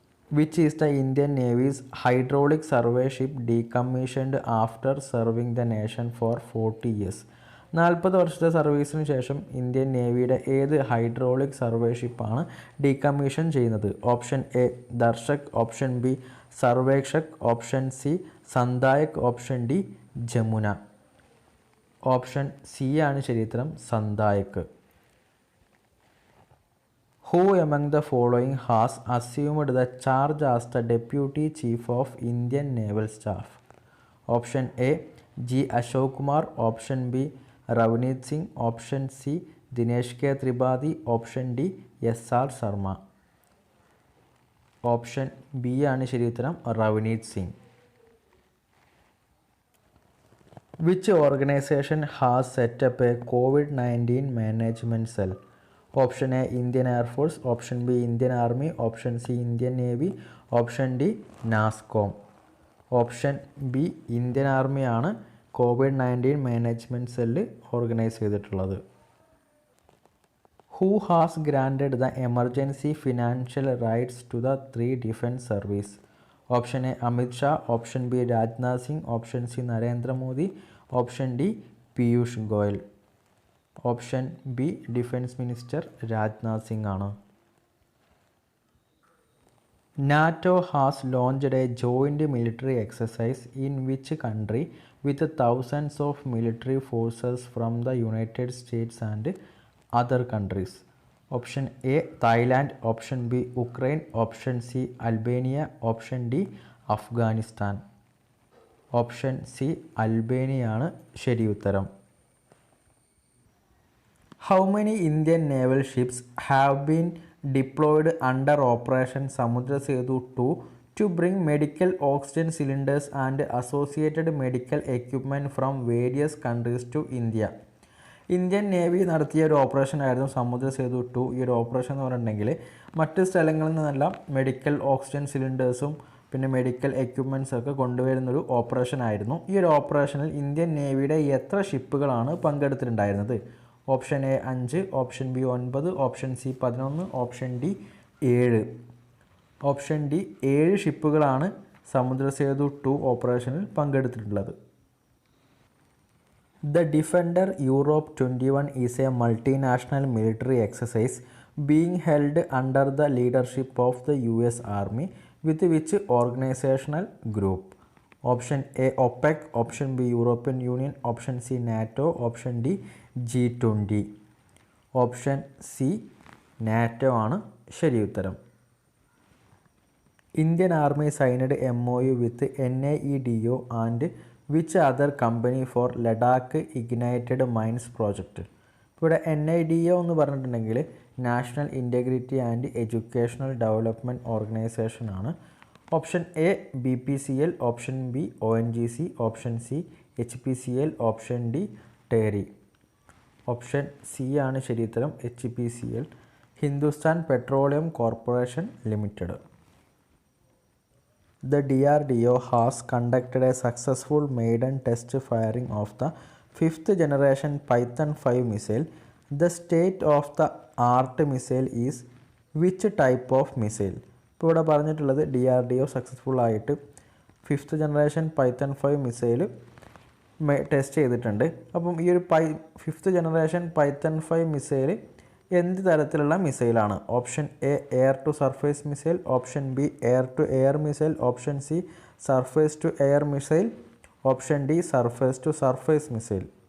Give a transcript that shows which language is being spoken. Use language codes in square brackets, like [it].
[en] Which is the Indian Navy's hydraulic survey ship decommissioned after serving the nation for 40 years? [ml] 40 വർഷത്തെ സർവീസിന് ശേഷം Indian നേവിയുടെ ഏത് hydraulic survey ഷിപ്പാണ് decommission ചെയ്യുന്നത്? Option A Darshak, option B സർവേക്ഷക്, option C സന്ദായക്, option D Jamuna. Option C ആണ് ശരി ഉത്തരം. സന്ദായക്. [en] Who among the following has assumed the charge as the Deputy Chief of Indian Naval Staff? Option A G. Ashok Kumar, option B Ravneet Singh, option C Dinesh K. Tripathi, option D S.R. Sharma. [ml] Option B ആണ് ശരി ഉത്തരം. റവനീത് Singh. [en] Which organization has set up a COVID-19 management cell? [ml] Option A Indian air force, option B Indian army, option C Indian navy, option D NASSCOM. Option B Indian ആർമിയാണ് COVID-19 management cell organise ചെയ്തിട്ടുള്ളത്. [en] Who has granted the emergency financial rights to the 3 defence service? [ml] Option A Amit Shah, option B Rajnath Singh, option C Narendra Modi, option D Piyush Goyal. Option B defence minister Rajnath Singh ആണ്. [en] NATO has launched a joint military exercise in which country with thousands of military forces from the United States and other countries? Option A Thailand, option B Ukraine, option C Albania, option D Afghanistan. [ml] Option C അൽബേനിയാണ് ശരി ഉത്തരം. [en] How many Indian naval ships have been deployed under Operation Samudra Setu 2 to bring medical oxygen cylinders and associated medical equipment from various countries to India? [ml] Indian navy നടത്തിയ ഒരു operation ആയിരുന്നു സമുദ്ര സേതു 2. ഈ ഒരു operation എന്ന് പറഞ്ഞിട്ടുണ്ടെങ്കിൽ മറ്റ് സ്ഥലങ്ങളിൽ നിന്നെല്ലാം മെഡിക്കൽ ഓക്സിജൻ സിലിണ്ടേഴ്സും പിന്നെ മെഡിക്കൽ എക്യുപ്മെൻറ്റ്സ് ഒക്കെ കൊണ്ടുവരുന്നൊരു ഓപ്പറേഷൻ ആയിരുന്നു. ഈ ഒരു ഓപ്പറേഷനിൽ ഇന്ത്യൻ നേവിയുടെ എത്ര ഷിപ്പുകളാണ് പങ്കെടുത്തിട്ടുണ്ടായിരുന്നത്? Option A 5, option B 9, option C 11, option D 7. Option D 7 ഷിപ്പുകളാണ് സമുദ്ര Sethu 2 ഓപ്പറേഷനിൽ പങ്കെടുത്തിട്ടുള്ളത്. [en] The Defender Europe 21 is a multinational military exercise being held under the leadership of the US Army with which organizational group? Option A OPEC, option B European Union, option C NATO, option D G20. [ml] Option C NATO ആണ് ശരി ഉത്തരം. [en] Indian army signed MOU with NAEDO and which other company for Ladakh ignited mines project? [ml] ഇവിടെ NADO എന്ന് പറഞ്ഞിട്ടുണ്ടെങ്കിൽ national integrity and educational development organisation ആണ്. Option A BPCL, option B ONGC, option C HPCL, option D ടേരി. Option C ആണ് ശരി ഉത്തരം, HPCL, Hindustan petroleum corporation limited. [en] The DRDO has conducted a successful maiden test firing of the 5th generation Python 5 missile. The state of the art missile is which type of missile? [ml] ഇപ്പോൾ ഇവിടെ പറഞ്ഞിട്ടുള്ളത് DRDO successful ആയിട്ട് 5th generation Python 5 missile test ചെയ്തിട്ടുണ്ട്. അപ്പം ഈ ഒരു 5th generation Python 5 missile എന്ത് തരത്തിലുള്ള മിസൈലാണ്? Option A air to surface missile, option B air to air missile, option C surface to air missile, option D surface to surface missile.